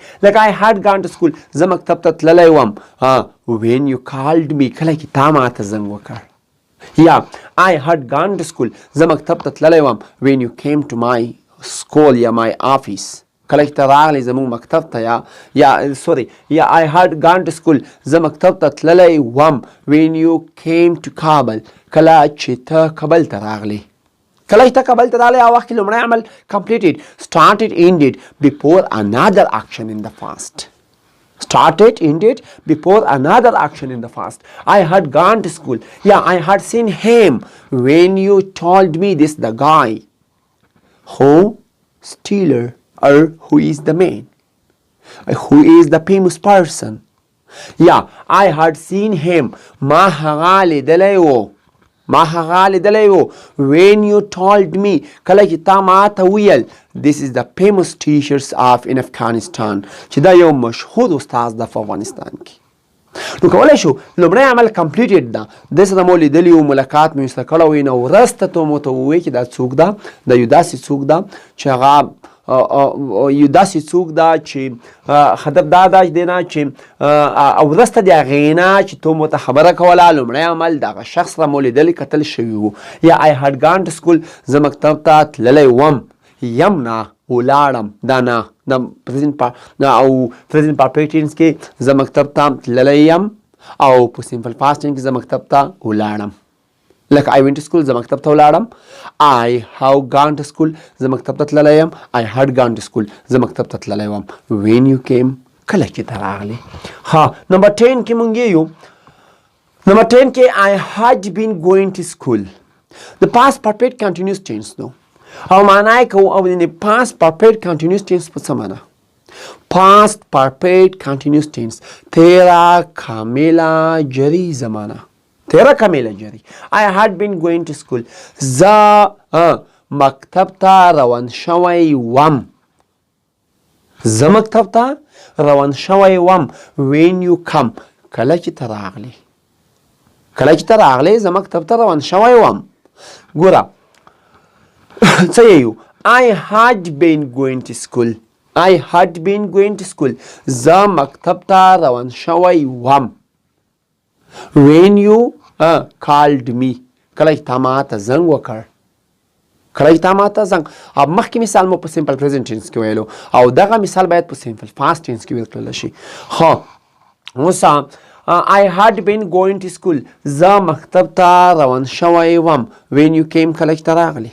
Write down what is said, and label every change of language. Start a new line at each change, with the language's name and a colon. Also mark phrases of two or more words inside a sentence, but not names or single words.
English: لکه I had gone to school.
Pashto: زه مکتب ته تللی وم.
English: when you called me
Pashto: کله چې تا ماته زنګ وکړ.
English: یا I had gone to school.
Pashto: زه مکتب ته تللی وم.
English: when you came to my school یا my office
Pashto: کله چې ته راغلی زموږ مکتب ته
English: یا I had gone to school.
Pashto: زه مکتب ته تللی وم.
English: when you came to Kabul
Pashto: کله چې ته کابل ته راغلی. کله چې ته کابل ته راغلی هغه وخت کې لومړی عمل
English: completed started ended before another action in the past. started ended before another action in the past. I had gone to school. Yeah, I had seen him when you told me this the guy who stealer or who is the man who is the famous person. Yeah, I had seen him.
Pashto: ما هغه لیدلی و
English: when you told me
Pashto: کله چې تا ما ته ویل
English: this is the famous teachers of in Afghanistan
Pashto: چې دا یو مشهور استاد د افغانستان کې. نو کولی شو لومړی عمل کمپلیټډ ده د سره مو لیدلي و ملاقات مې ورسره کړی وي نو وروسته ته مو ته ووایي چې دا څوک ده دا یو داسې څوک ده چې هغه یو داسې څوک ده چې هدف دا ده دی نه چې وروسته د هغې نه چې تو مو ته خبره کوله لومړی عمل دغه شخص سره مو لیدلي کتل شوي وو.
English: یا I had gone to school.
Pashto: زه مکتب ته تللی وم. یم نه ولاړم دا نه د او
English: present perfect tense
Pashto: کې زه مکتب ته تللی یم او په
English: simple past tense
Pashto: کې زه مکتب ته ولاړم. لکه
English: I went to school
Pashto: زه مکتب ته ولاړم.
English: I have gone to school
Pashto: زه مکتب ته تللی یم.
English: I had gone to school
Pashto: زه مکتب ته تللی وم.
English: When you came
Pashto: کله چې ته راغلې. ها نمبر 10 کې مونږ یو نمبر 10 کې
English: I had been going to school. The past perfect continuous tense
Pashto: نو او معنا یې کوو او د
English: past perfect continuous tense
Pashto: په څه معنا؟
English: past perfect continuous tense
Pashto: تیرا کامله جری زمانه. تیرا کامله جری.
English: I had been going to school.
Pashto: زه مکتب ته روان شوی وم. زه مکتب ته روان شوی وم.
English: when you come
Pashto: کله چې ته راغلې. کله چې ته راغلې زه مکتب ته روان شوی وم. ګوره څه یو
English: I had been going to school. I had been going to school.
Pashto: زه مکتب ته روان شوی وم.
English: when you called me
Pashto: کله چې تا ما ته زنګ وکړ. کله چې تا ما ته زنګ. مخکې مثال مو په
English: simple present tense
Pashto: کې ویلو او دغه مثال باید په
English: simple past tense
Pashto: کې ویل کړل شي. ها اوس
English: I had been going to school.
Pashto: زه مکتب ته روان شوی وم.
English: when you came
Pashto: کله چې ته راغلې.